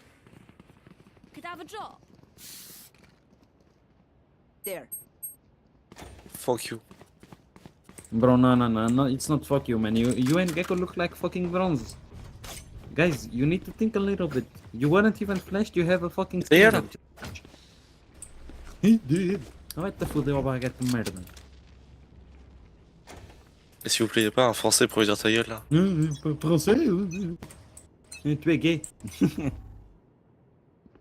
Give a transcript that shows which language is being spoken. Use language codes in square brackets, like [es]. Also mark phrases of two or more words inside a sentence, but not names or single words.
[en] Could I have a drop? There. fuck you. Bro, no, it's not fuck you, man. You and Gecko look like fucking bronze. Guys, you need to think a little bit. You weren't even flashed, you have a fucking There. skill. He did. [pt] Vai te foder, ó baguete de merda. [fr] S'il vous plaît, pas un français pour lui dire ta gueule là. Français? Tu es gay.